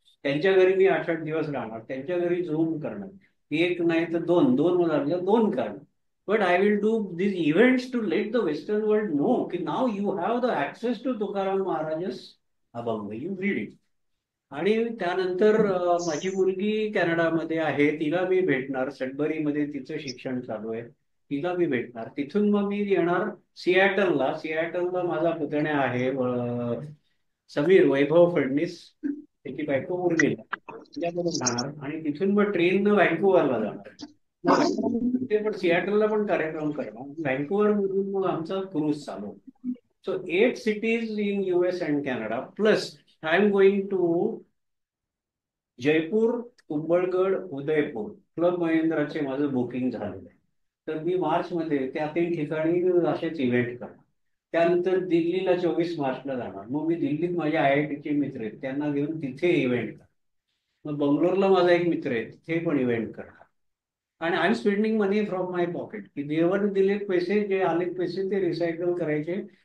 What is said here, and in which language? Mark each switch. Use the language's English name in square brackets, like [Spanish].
[Marathi] त्यांच्या घरी मी 8-8 दिवस राहणार. त्यांच्या घरी झूम करणार. एक नाही तर दोन, दोन मला दोन करणार. [English] But I will do this events to let the western world know की now you have the access to Tukaram Maharaj's abhang, you read it. [Marathi] आणि त्यानंतर माझी मुलगी कॅनडामध्ये आहे, तिला मी भेटणार. सडबरीमध्ये तिचं शिक्षण चालू आहे, तिला मी भेटणार. तिथून मग मी येणार सियाटलला. सियाटलला माझा पुतण्या आहे समीर वैभव फडणीस, त्याची बायको उर्मिला, त्याच्याकडून जाणार. आणि तिथून मग ट्रेननं व्हँकुव्हरला जाणार. मग तिथे पण सियाटलला पण कार्यक्रम करणार. व्हँकुव्हर मधून मग आमचा क्रूज चालू. [English] So 8 cities in US and Canada. Plus, I'm going to Jaipur, Kumbhalgarh, Udaipur. [Marathi] Club महेंद्राचे माझं बुकिंग झालेलं आहे. तर मी मार्चमध्ये त्या 3 ठिकाणी असेच इव्हेंट करणार. त्यानंतर दिल्लीला 24 मार्चला जाणार. मग मी दिल्लीत माझ्या IITचे मित्र आहेत, त्यांना घेऊन तिथे इव्हेंट करणार. मग बंगलोरला माझा एक मित्र आहे, तिथे पण इव्हेंट करणार. आणि [English] I am spending money from my pocket, [Marathi] की देवाने दिलेले पैसे, जे आले पैसे ते रिसायकल करायचे.